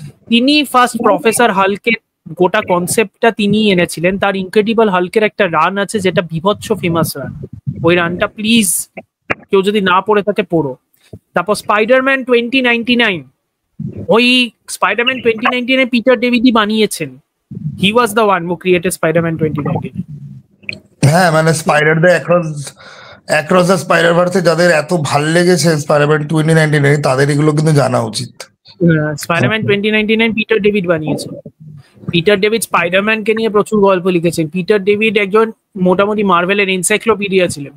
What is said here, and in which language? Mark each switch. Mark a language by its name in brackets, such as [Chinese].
[Bangla] তিনি first professor হাল্কের গোটা কনসেপ্টটা তিনি এনেছিলেন। তার ইনক্রেডিবল হাল্কের একটা রান আছে যেটা বিভৎস ফেমাস রান, ওই রানটা প্লিজ কেউ যদি না পড়ে থাকে পড়ো। তারপর স্পাইডারম্যান 2099, ওই স্পাইডারম্যান 2099 পিটার ডেভিডই বানিয়েছেন। [English] He was the one who created Spider-Man 2019. [Bangla] হ্যাঁ মানে spider the across the spider ভার্সে যাদের এত ভাল লেগেছে স্পাইডারম্যান 2099 তাদের এগুলো কিন্তু জানা উচিত। স্পাইডারম্যান 2099 পিটার ডেভিড বানিয়েছেন। পিটার ডেভিড স্পাইডারম্যানকে নিয়ে প্রচুর গল্প লিখেছেন। পিটার ডেভিড একজন মোটামুটি মার্ভেলের এনসাইক্লোপিডিয়া ছিলেন।